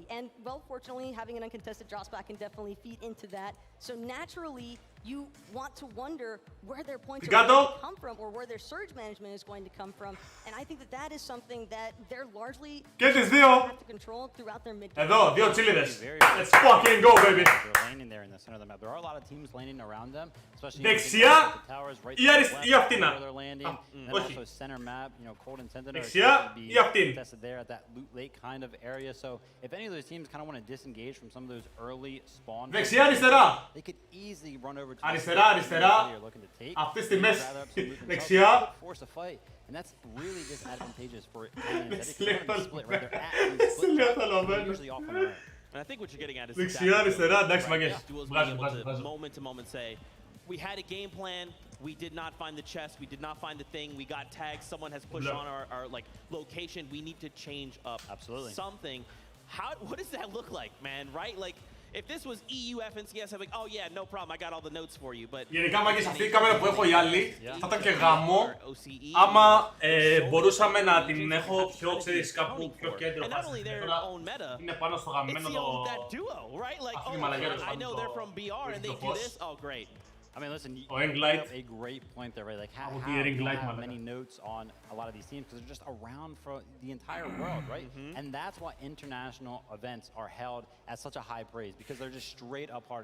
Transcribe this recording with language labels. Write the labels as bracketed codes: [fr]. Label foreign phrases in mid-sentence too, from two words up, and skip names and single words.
[en] And, well, fortunately, having an uncontested drop spot can definitely feed into that. So naturally, you want to wonder where their points are going to come from or where their surge management is going to come from. And I think that that is something that they're largely have to control throughout their mid-game. [el] Εδώ, 2 τσίλιδες. [en] Let's fucking go, baby. They're landing there in the center of the map. There are a lot of teams landing around them, especially [el] δεξιά ή αυτήν. Όχι. [en] Also center map, you know, Cold and Sentinel [el] δεξιά ή αυτήν. [en] tested there at that loot lake kind of area. So if any of those teams kind of want to disengage from some of those early spawn, [el] δεξιά, αριστερά. [en] they could easily run over to [el] αριστερά, αριστερά. Αυτή στη μέση. δεξιά. [en] Force a fight. And that's really disadvantageous for it. And I think what you're getting at is [el] δεξιά, αριστερά, εντάξει, μαγκές. [en] Moment to moment say, we had a game plan, we did not find the chest, we did not find the thing, we got tagged, someone has pushed on our like location, we need to change up something. What does that look like, man, right? Like, if this was EU FNCS, I'd be like, oh yeah, no problem, I got all the notes for you, but... [el] Γενικά, μάγκες, αυτή η κάμερα που έχω η άλλη, θα ήταν και γαμό, άμα μπορούσαμε να την έχω πιο, ξέρεις, κάπου πιο κέντρο. Είναι πάνω στο γαμμένο το... αυτή τη μαλακιά του [en] great. I mean, listen, you have a great point there, right? Like, how many notes on a lot of these teams because they're just around for the entire world, right? And that's why international events are held at such a high praise because they're just straight up hard.